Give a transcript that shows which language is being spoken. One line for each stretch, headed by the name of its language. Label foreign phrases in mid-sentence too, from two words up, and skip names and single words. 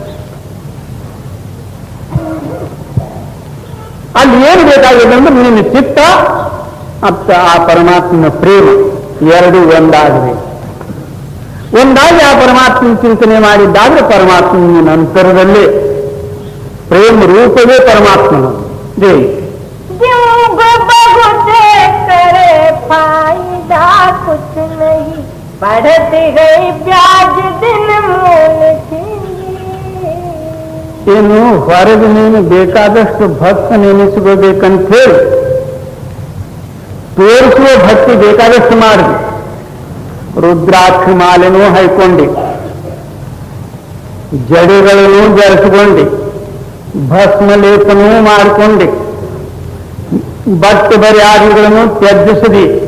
Kannada: ಅಲ್ಲಿ ಏನು ಬೇಕಾಗಿದೆ ಅಂದ್ರೆ ನಿನ್ನ ಚಿತ್ತ ಮತ್ತು ಆ ಪರಮಾತ್ಮನ ಪ್ರೇಮ ಎರಡು ಒಂದಾಗಬೇಕು. ಒಂದಾಗಿ ಆ ಪರಮಾತ್ಮನ ಚಿಂತನೆ ಮಾಡಿದ್ದಾದ್ರೆ ಪರಮಾತ್ಮನ ಅಂತರದಲ್ಲಿ ಪ್ರೇಮ ರೂಪವೇ ಪರಮಾತ್ಮನ. ದೇವಿ
Hindi: फायदा कुछ नहीं बढ़ती गई ब्याज दिन मूल
Kannada: ಏನು ಹೊರಗೆ ನೀನು ಬೇಕಾದಷ್ಟು ಭಕ್ತ ನೆನೆಸ್ಕೋಬೇಕಂತ ಹೇಳಿ ತೋರಿಸುವ ಭಕ್ತಿ ಬೇಕಾದಷ್ಟು ಮಾಡಿದೆ. ರುದ್ರಾಕ್ಷ ಮಾಲೆನೂ ಹೈಕೊಂಡಿ, ಜಡೆಗಳನ್ನು ಜರಿಸಿಕೊಂಡಿ, ಭಸ್ಮಲೇಪನೂ ಮಾಡಿಕೊಂಡಿ, ಬಟ್ಟೆ ಬರಿಯಾದಿಗಳನ್ನು ತ್ಯಜಿಸದಿ.